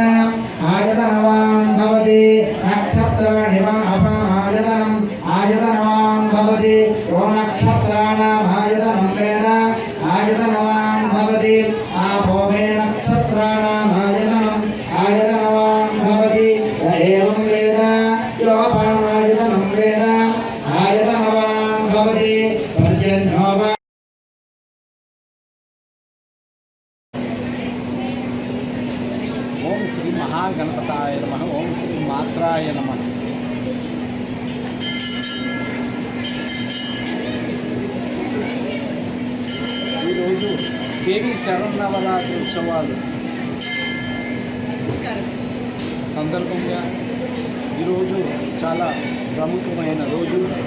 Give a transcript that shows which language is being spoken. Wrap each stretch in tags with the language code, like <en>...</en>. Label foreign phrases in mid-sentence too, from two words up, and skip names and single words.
<sa>आयतनवान् भवति नक्षत्राणि वा अपमायतनम् आयतनवान् भवति यो नक्षत्राणामायतनं वेद आयतनवान् भवति आपो वै नक्षत्राणामायतनम् आयतनवान् भवति य एवं वेद योपमायतनं वेद आयतनवान् भवति पर्जन्यो वा ఓం శ్రీ మహాగణపతాయ నమః. ఓం శ్రీ మాత్రాయ నమః.</sa> <te>ఈరోజు దేవి శరన్నవరాత్రి ఉత్సవాలు సందర్భంగా ఈరోజు చాలా ప్రముఖమైన రోజు.</te>